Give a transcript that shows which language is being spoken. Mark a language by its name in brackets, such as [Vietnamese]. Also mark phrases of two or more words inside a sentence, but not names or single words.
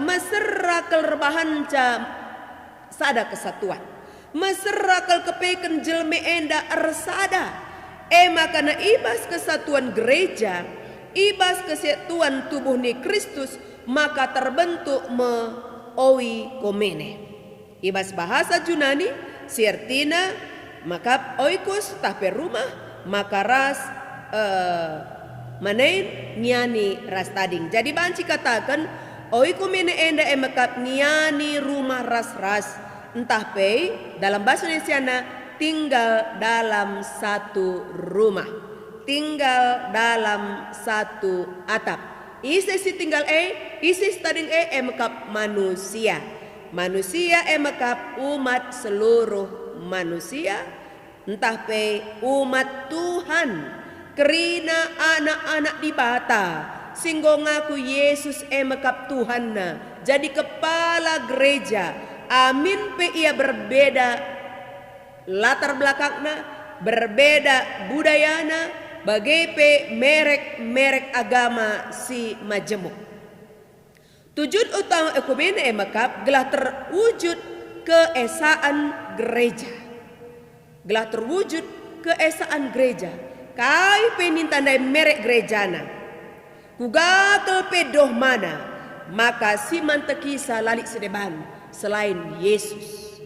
[Batak Karo] meserakal rebahanca sada kesatuan meserakal kepeken jelme enda ersada makana ibas kesatuan gereja ibas kesatuan tubuh ni Kristus maka terbentuk owi komene ibas [Indonesian] bahasa Yunani [Batak Karo] sirtina maka oikos tape rumah maka ras manen nyani ras tading. Jadi banci katakan oiko mene enda emakap nyani rumah ras entah pe [Indonesian] dalam bahasa Indonesia tinggal dalam satu rumah, tinggal dalam satu atap. [Batak Karo] Isis tinggal isis tading emakap manusia. Manusia emakap [Indonesian] umat seluruh manusia [Batak Karo] entah pe umat Tuhan kerina anak-anak di bata singgo ngaku Yesus emakap Tuhanna jadi kepala gereja amin pe ia berbeda latar belakangna berbeda budayana bagai pe merek agama si majemuk. Tujuan utama ekumene emakap gelah terwujud keesaan gereja. Gelah terwujud keesaan gereja. Kai penin tandai merek gerejana. Kugakel pedoh mana, maka si mantekisa lalit sedeban selain Yesus.